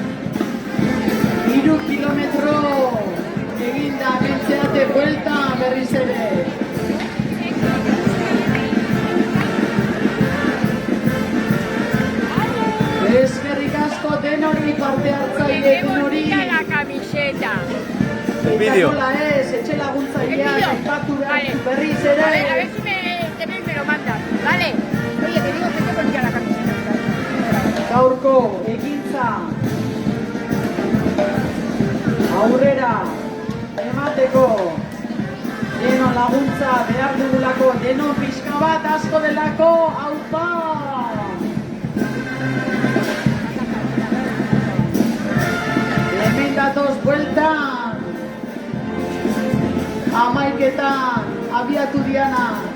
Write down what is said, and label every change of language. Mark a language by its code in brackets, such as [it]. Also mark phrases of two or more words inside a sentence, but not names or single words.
[eu] 3 kilometro eginda mentzeate buelta berriz ere. Eskerrik asko denori parte hartzaile denori. [es] La camiseta. El vídeo. [eu] Eta nola ez, etxe laguntzailea, aipatu behar berriz ere. [es] Vale, a ver si me lo mandas, ¿vale? Oye, te digo que te ponía la camiseta. [eu] Gaurko ekintza aurrera emateko denon laguntza behar dugulako, denon pixka bat asko delako, aupa! Hemen datoz bueltan, amaiketan, abiatu diana.